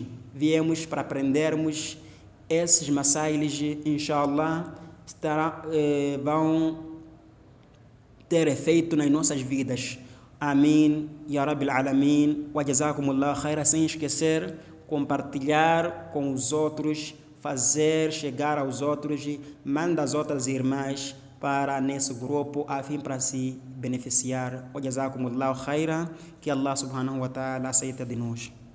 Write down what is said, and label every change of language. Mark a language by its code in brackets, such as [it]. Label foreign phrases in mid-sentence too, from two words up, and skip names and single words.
[pt] Viemos para aprendermos esses masailes, inshallah, vão ter efeito nas nossas vidas. Amém. [ar] يا رب العالمين. وجزاكم الله خيرا. [pt] Sem esquecer, compartilhar com os outros, fazer chegar aos outros, manda as outras irmãs para nesse grupo, a fim para se beneficiar. [ar] وجزاكم الله خيرا. [pt] Que Allah [ar] سبحانه وتعالى [pt] aceita de nós.